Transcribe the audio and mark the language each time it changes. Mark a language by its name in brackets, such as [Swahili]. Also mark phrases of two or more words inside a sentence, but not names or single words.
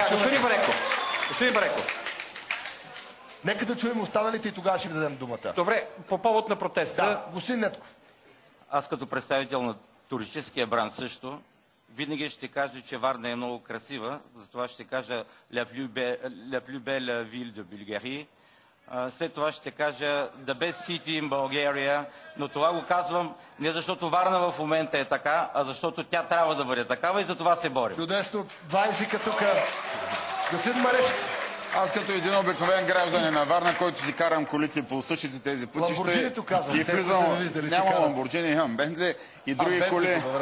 [Bulgarian] Господин Бареков. Нека да чуем останалите и тогава ще ви дадем думата. Добре, по повод на протеста. Да, господин Нетков. Аз като представител на туристическия бранш също, винаги ще кажа, че Варна е много красива, затова ще кажа [French] la plus belle ville de Bulgarie. [Bulgarian] След това ще кажа [English] the best city in Bulgaria, [Bulgarian] но това го казвам не защото Варна в момента е така, а защото тя трябва да бъде такава и за това се борим. Чудесно, 2 езика тук. Господин Марешки. Аз като един обикновен гражданин на Варна, който си карам колите по същите тези пътища и влизам, няма Ламборджини, имам Бентли и други коли.